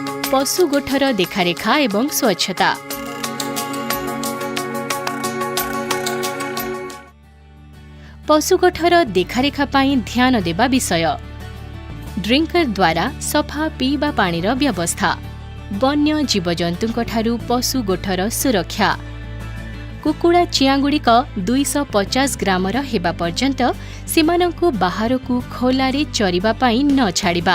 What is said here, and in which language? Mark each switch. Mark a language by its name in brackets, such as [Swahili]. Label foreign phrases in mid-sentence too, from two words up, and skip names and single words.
[Odia] ପଶୁ ଗୋଠର ଦେଖାରେଖା ଏବଂ ସ୍ୱଚ୍ଛତା। ପଶୁ ଗୋଠର ଦେଖାରେଖା ପାଇଁ ଧ୍ୟାନ ଦେବା ବିଷୟ। ଡ୍ରିଙ୍କର ଦ୍ୱାରା ସଫା ପିଇବା ପାଣିର ବ୍ୟବସ୍ଥା। ବନ୍ୟ ଜୀବଜନ୍ତୁଙ୍କ ଠାରୁ ପଶୁ ଗୋଠର ସୁରକ୍ଷା। କୁକୁଡ଼ା ଚିଆଁଗୁଡ଼ିକ 250 ଗ୍ରାମର ହେବା ପର୍ଯ୍ୟନ୍ତ ସେମାନଙ୍କୁ ବାହାରକୁ ଖୋଲାରେ ଚରିବା ପାଇଁ ନ ଛାଡ଼ିବା।